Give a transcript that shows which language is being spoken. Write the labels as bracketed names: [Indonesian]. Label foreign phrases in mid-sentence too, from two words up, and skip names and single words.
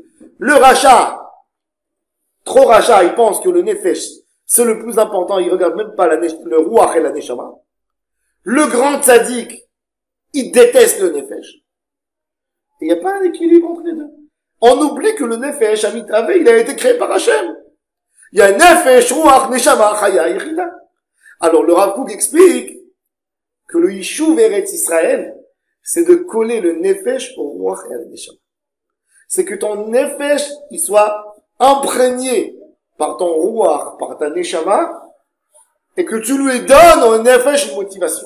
[French] Le rachat, trop rachat, il pense que le nefesh, c'est le plus important, il regarde même pas le ruach et la neshama. Le grand tzaddik, il déteste le nefesh. Et il n'y a pas un équilibre entre les deux. On oublie que le nefesh, Amitave, il a été créé par Hachem. Il y a [Hebrew] נפש, רוח, נשמה, חיה, יחידה. [French] Alors le Rav Kook explique que le [Hebrew] ישוב ארץ ישראל, [French] c'est de coller le nefesh au ruach et à la neshama. C'est que ton nefesh, il soit imprégné par ton ruach, par ta neshama, et que tu lui donnes au nefesh une motivation.